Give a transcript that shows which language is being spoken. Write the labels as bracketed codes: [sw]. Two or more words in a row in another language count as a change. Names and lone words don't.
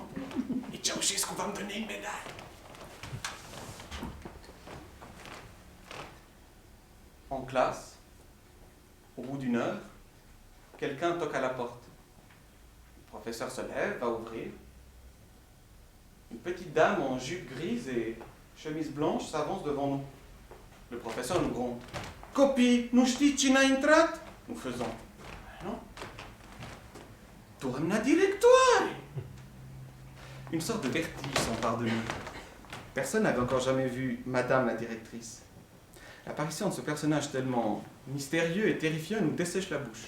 [fr] Et Ceausescu va me donner une médaille. En classe, au bout d'1 heure, quelqu'un toque à la porte. Le professeur se lève, va ouvrir. Une petite dame en jupe grise et chemise blanche s'avance devant nous. Le professeur nous gronde. [ro] « Copii, nu știți cine a intrat ?» [fr] Nous faisons. « Non. [ro] Doamna directoire !» [fr] Une sorte de vertige s'empare de nous. Personne n'avait encore jamais vu Madame la directrice. L'apparition de ce personnage tellement mystérieux et terrifiant nous dessèche la bouche.